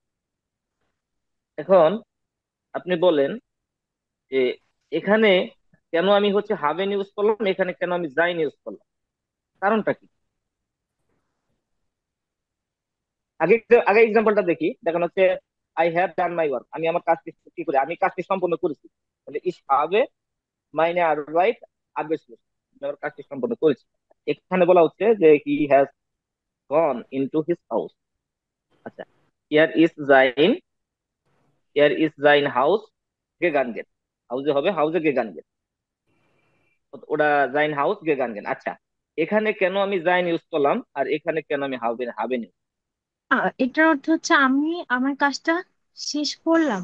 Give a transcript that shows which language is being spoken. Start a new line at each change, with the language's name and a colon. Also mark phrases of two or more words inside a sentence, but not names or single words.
Bangla: এখন আপনি বলেন যে এখানে কেন আমি হচ্ছে হাবেন ইউজ করলাম, এখানে কেন আমি জাইন ইউজ করলাম, কারণটা কি? আগে আগে এক্সাম্পলটা দেখি। দেখেন হচ্ছে,
English: I have done my work,
Bangla: আমি আমার কাজটি কি করি, আমি কাজটি সম্পন্ন করেছি।
German: তাহলে ইস habe meine Arbeit abgeschlossen,
Bangla: আমি আমার কাজটি সম্পন্ন করেছি। এখানে বলা হচ্ছে যে
English: he has gone into his house.
Bangla: আচ্ছা,
English: here is
Bangla: জাইন,
English: here is
German: sein Haus gegangen,
Bangla: হাউজে হবে
German: Hause gegangen,
Bangla: ওটা
German: sein Haus gegangen.
Bangla: আচ্ছা, এখানে কেন আমি জাইন ইউজ করলাম আর এখানে কেন আমি হাবেন হাবেন ইউজ? এটার অর্থ হচ্ছে আমি আমার কাজটা শেষ করলাম,